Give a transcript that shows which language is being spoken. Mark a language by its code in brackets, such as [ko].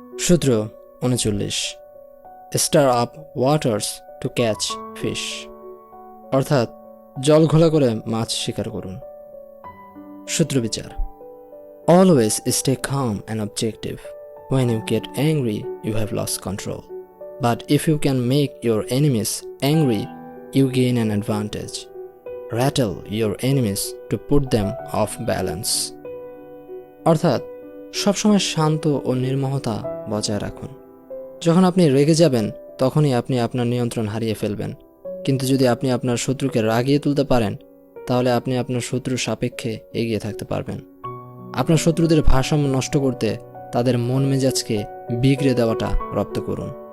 [bn] সূত্র ৩৯, [en] stir up waters to catch fish, [bn] অর্থাৎ জল ঘোলা করে মাছ শিকার করুন। সূত্র বিচার: [en] Always stay calm and objective. When you get angry, you have lost control. But if you can make your enemies angry, you gain an advantage. Rattle your enemies to put them off balance. [bn] অর্থাৎ সবসময় শান্ত ও নির্মমতা বজায় রাখুন। যখন আপনি রেগে যাবেন তখনই আপনি আপনার নিয়ন্ত্রণ হারিয়ে ফেলবেন। কিন্তু যদি আপনি আপনার শত্রুকে রাগিয়ে তুলতে পারেন তাহলে আপনি আপনার শত্রুর সাপেক্ষে এগিয়ে থাকতে পারবেন। আপনার শত্রুদের ভারসাম্য নষ্ট করতে তাদের মন মেজাজকে বিগড়ে দেওয়াটা রপ্ত করুন।